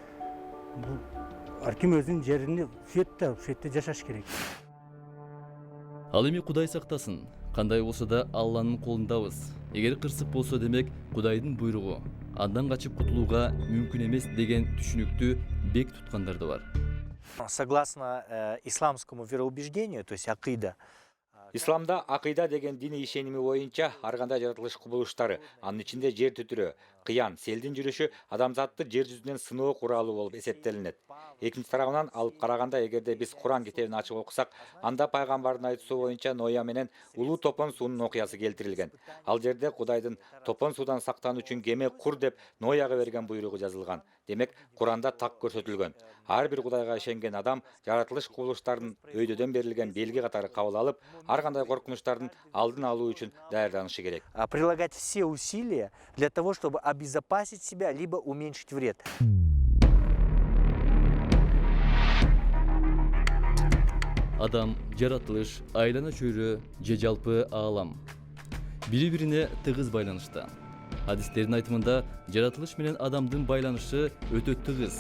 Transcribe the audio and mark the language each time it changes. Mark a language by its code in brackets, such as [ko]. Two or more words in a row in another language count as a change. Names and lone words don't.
[ky] Ар ким өзүнүн жерини ушул жерде жашаш керек. Ал эми Кудай сактасын, кандай болсо да Алланын колундабыз. Эгер кырсык болсо демек Кудайдын буйругу. Андан качып кутулууга мүмкүн эмес деген түшүнүктү бек туткандар да бар. [ru] Согласно исламскому вероубеждению, то есть акида, [ky] Исламда акыйда деген диний ишеними боюнча ар кандай жаратылыш кубулуштары, анын ичинде жер түтүрө, кыян, селдин жүрүшү адамзатты жер жүзүнөн сыноо куралы болуп эсептелинет. Экинчи тарабынан алып караганда, эгерде биз Куран китебин ачып окусак, анда пайгамбардын айтуусу боюнча Ноя менен улуу топон суунун окуясы келтирилген. Ал жерде Кудайдын топон суудан сактануу үчүн кеме кур деп Нояга берген буйругу жазылган. Демек, Куранда так көрсөтүлгөн. Ар бир Кудайга ишенген адам жаратылыш кубулуштарын өйдөдөн берилген белги катары кабыл алып, ар кандай коркунучтардын алдын алуу үчүн даярданышы керек. [ru] Прилагать все усилия для того, чтобы обезопасить себя, либо уменьшить вред. [ky] Адам, жаратылыш, айлана чөйрө же жалпы аалам бири-бирине тыгыз байланышта. Хадистердин айтымында жаратылыш менен адамдын байланышы өтө тыгыз.